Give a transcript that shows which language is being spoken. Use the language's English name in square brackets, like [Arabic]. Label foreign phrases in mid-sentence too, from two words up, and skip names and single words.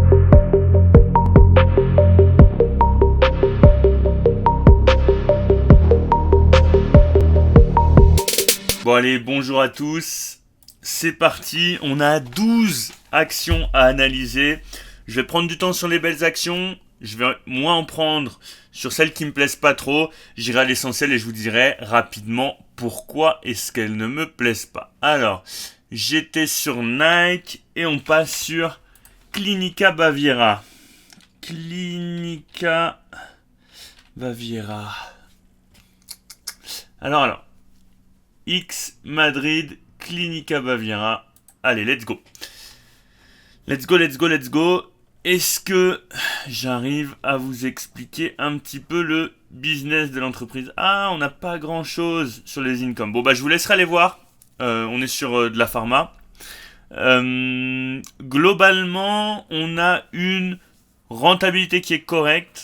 [French] Bon allez, bonjour à tous, c'est parti, on a 12 actions à analyser. Je vais prendre du temps sur les belles actions, je vais moins en prendre sur celles qui me plaisent pas trop. J'irai à l'essentiel et je vous dirai rapidement pourquoi est-ce qu'elles ne me plaisent pas. Alors, j'étais sur Nike et on passe sur Clinica Baviera. Clinica Baviera. Alors. X Madrid Clinica Baviera. Allez, [English] let's go. Let's go. [French] Est-ce que j'arrive à vous expliquer un petit peu le business de l'entreprise? Ah, on n'a pas grand-chose sur les incomes. Bon, bah, je vous laisserai aller voir. On est sur de la pharma. Globalement, on a une rentabilité qui est correcte.